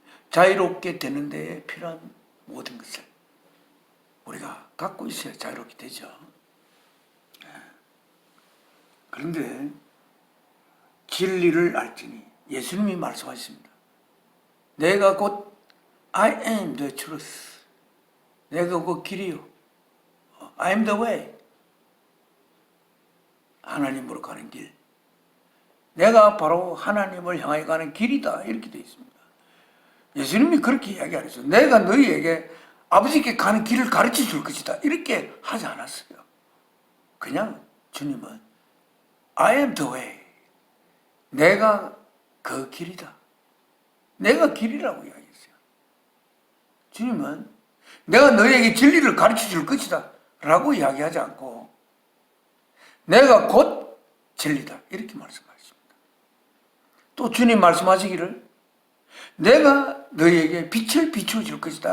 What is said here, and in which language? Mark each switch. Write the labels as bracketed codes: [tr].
[ko] 자유롭게 되는 데에 필요한 모든 것을 우리가 갖고 있어야 자유롭게 되죠. 그런데 진리를 알지니 예수님이 말씀하십니다. 내가 곧 [en] I am the truth. [ko] 내가 곧 길이요. [en] I am the way. [ko] 하나님으로 가는 길. 내가 바로 하나님을 향해 가는 길이다. 이렇게 되어 있습니다. 예수님이 그렇게 이야기 안 했어요. 내가 너희에게 아버지께 가는 길을 가르쳐 줄 것이다. 이렇게 하지 않았어요. 그냥 주님은 [en] I am the way. [ko] 내가 그 길이다. 내가 길이라고 이야기했어요. 주님은 내가 너희에게 진리를 가르쳐 줄 것이다. 라고 이야기하지 않고 내가 곧 진리다. 이렇게 말씀하십니다. 또 주님 말씀하시기를 내가 너희에게 빛을 비추어 줄 것이다.